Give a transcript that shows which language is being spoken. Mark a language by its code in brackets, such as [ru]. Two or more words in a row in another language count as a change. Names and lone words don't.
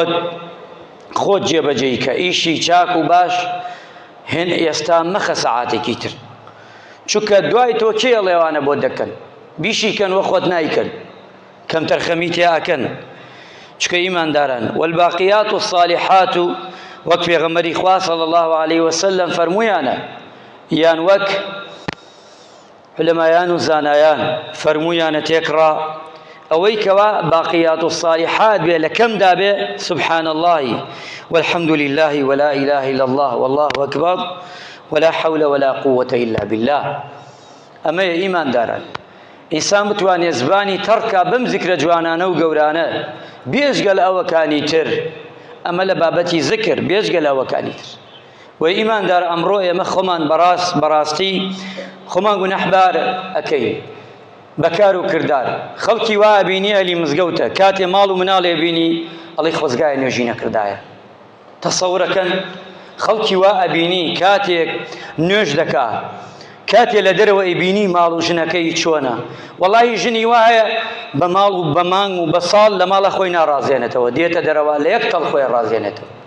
[ckb] خۆت جێبەجێی کە ئیشی چاک و باش هێن ئێستا مەخە سەعاتێکی تر چونکە دوای تۆ کێ ئەڵێوانە بۆ دەکەن بیشی کەن وە خۆت نایکەن کەم تەرخەمی تێئاکەن چکە ئیمانداران [ar] والباقیات الصالحات [ckb] وەک پێغەمبەری خوا [ar] صلی الله عليه وسلم [ckb] فەرموویانە یان وەک علەمایان و زانایان فەرموویانە تێکڕا ئەوەی کەوا [ar] باقیات الصالحات [ckb] بێ لە کەمدا بێ [ar] سبحان الله والحمد لله ولا إله إلا الله والله أكبر ولا حول ولا قوة إلا بالله [ckb] ئەمە ئیمان داران ئینسان بتوانێ زبانی تەڕکا بەم زیکرە جوانانە و گەورانە بێژگە لە ئەوەکانی تر ئەمە لە بابەتی زکر بێژگە لە ئەوەکانی تر وەی ئیماندار ئەمڕۆ ئێمە خۆمان بەڕاستی خۆمان گونەحبار ئەکەین بەکار و کردار خەڵکی وا بینی ئەلی مزگەوتە کاتێ ماڵ و مناڵێ بینی ئەڵی خۆزگایە نوێژی نەکردایە تەسەورەکەن خەڵکی وا ئەبینی کاتێک نوێژ دەکا کاتێ لە دەرەوە ئەیبینی ماڵ و ژنەکەی چۆنە وەڵی ژنی وایە بە ماڵ و بە مانگ و بە ساڵ لە ماڵە خۆی ناڕازێنێتەوە دێتە دەرەوە لە یەک تەڵ خۆی ڕازێنێتەوە